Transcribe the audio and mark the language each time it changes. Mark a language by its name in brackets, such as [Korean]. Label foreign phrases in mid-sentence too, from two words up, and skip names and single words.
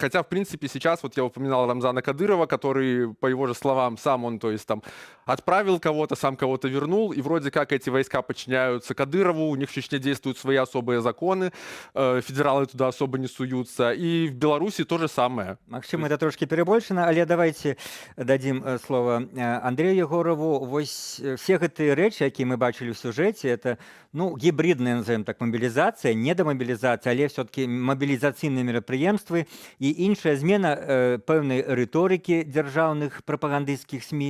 [Russian] Хотя, в принципе, сейчас, вот я упоминал Рамзана Кадырова, который, по его же словам, сам он, то есть там отправил кого-то, сам кого-то вернул, и вроде как эти войска подчиняются Кадырову, у них в Чечне действуют свои особые законы, федералы туда особо не суются, и в Беларуси то же самое. Магчыма, это трошки перебольшана, але давайте дадим слово Андрею Егорову. [Belarusian] Вось все гэтыя рэчы, якія мы бачылі ў сюжэце, это, ну, гібридная, [Russian] назовем так, [Belarusian] мобілізацыя, не демобілізацыя, але все-таки мобілізацыйныя мерапрыемствы і іншая змена пэўнай рыторыкі дзяржаўных прапагандысцкіх СМІ.